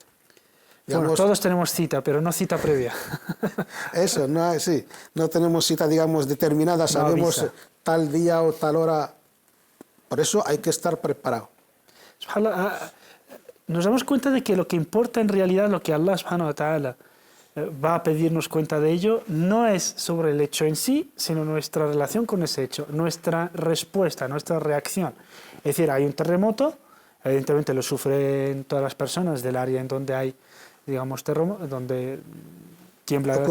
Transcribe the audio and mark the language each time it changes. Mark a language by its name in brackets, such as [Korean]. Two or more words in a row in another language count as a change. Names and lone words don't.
[Spanish] Digamos, bueno, todos tenemos cita, pero no cita previa. Eso, no, sí, no tenemos cita, digamos, determinada, sabemos tal día o tal hora. Por eso hay que estar preparado. Nos damos cuenta de que lo que importa en realidad, lo que [Arabic] الله سبحانه وتعالى [Spanish] va a pedirnos cuenta de ello, no es sobre el hecho en sí, sino nuestra relación con ese hecho, nuestra respuesta, nuestra reacción. Es decir, hay un terremoto, Evidentemente lo sufren todas las personas del área en donde hay, digamos, donde tiembla la